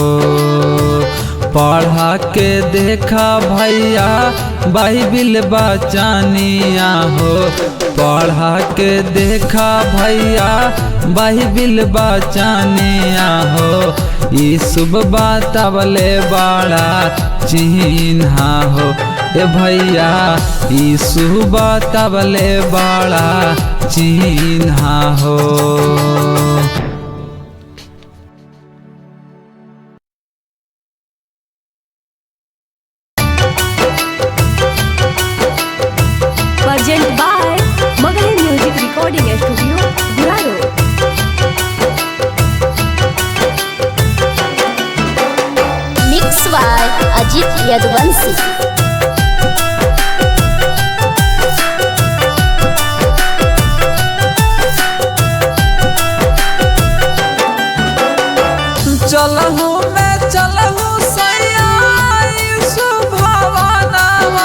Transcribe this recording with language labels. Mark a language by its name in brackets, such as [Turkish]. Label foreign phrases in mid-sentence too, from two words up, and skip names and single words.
[Magahi] पढ़ा के देखा भैया बाइबिल बचानिया हो पढ़ा के देखा भैया बाइबिल बचानिया हो यीशु बतावले बड़ा चिन्हा हो ए भैया यीशु बतावले बड़ा चिन्हा हो। [English] Present by Magahi Music Recording Studio, Guraro. Mix by Ajit Yadvansi. [Magahi] चलहु मैं चलहु सैया यीशु भवनवा